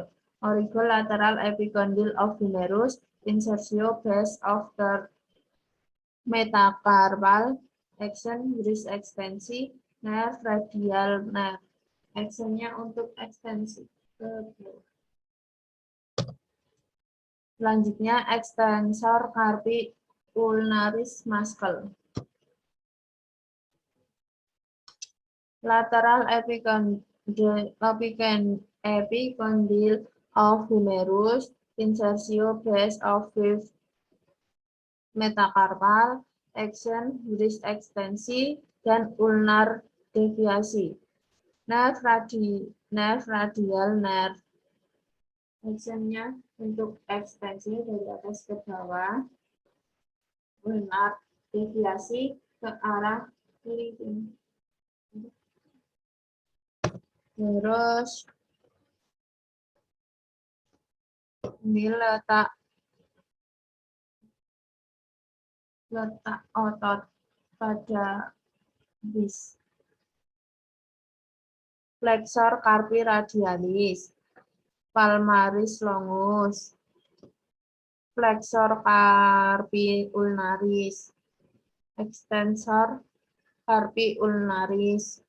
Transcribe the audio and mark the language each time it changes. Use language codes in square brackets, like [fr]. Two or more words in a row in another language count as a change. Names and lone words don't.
[en] Origo lateral epicondyle of humerus. Insertio base of third metacarpal. Action wrist ekstensi. Nerve radial nerve. [id] Actionnya untuk ekstensi. Selanjutnya [la] extensor carpi ulnaris [id] muscle. [en] Lateral epicondyle of humerus. [id] Insertio [en] base of fifth [id] metakarpal, action, wrist ekstensi, dan ulnar deviasi. [en] Nerve radial, [id] nerve actionnya untuk ekstensi dari atas ke bawah, ulnar deviasi ke arah kiri. Terus ini letak otot pada bis. [la] Flexor carpi radialis, palmaris longus, flexor carpi ulnaris, extensor carpi ulnaris,